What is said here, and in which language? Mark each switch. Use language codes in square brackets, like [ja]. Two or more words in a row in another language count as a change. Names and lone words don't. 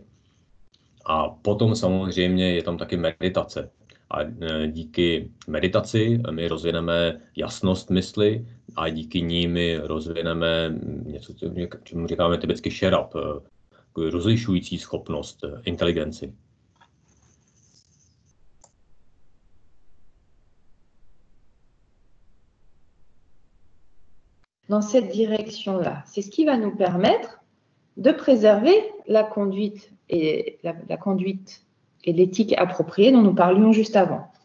[cs] A potom samozřejmě je tam taky meditace. A díky meditaci my rozvineme jasnost mysli a díky ní my rozvineme něco, čemu říkáme tibetsky šerap, rozlišující schopnost, inteligenci. [fr] Dans cette direction-là, c'est ce qui va nous permettre de préserver la conduite et la conduite et l'éthique appropriée dont nous parlions juste avant.